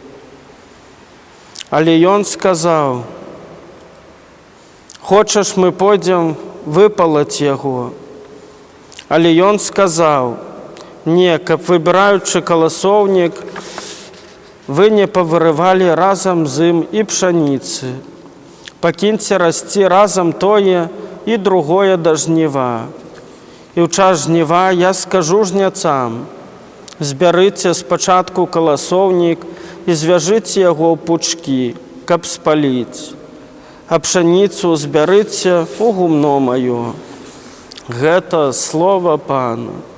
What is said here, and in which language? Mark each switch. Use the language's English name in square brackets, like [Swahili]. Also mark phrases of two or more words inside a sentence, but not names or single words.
[Ukrainian] Але він сказав: «Хочеш, ми пойдемо випалити його?» Але він сказав: «Ні, каб вибираючи колосовник, ви не повиривали разом з ним і пшениці. Покиньте рости разом тое і другое до жнива. І в час жнива я скажу жнецам: зберіть спочатку колосовник і зв'яжіть його в пучки, каб спалити, а пшеницю зберіть у гумно моє». [Belarusian] Гэта слово Пана.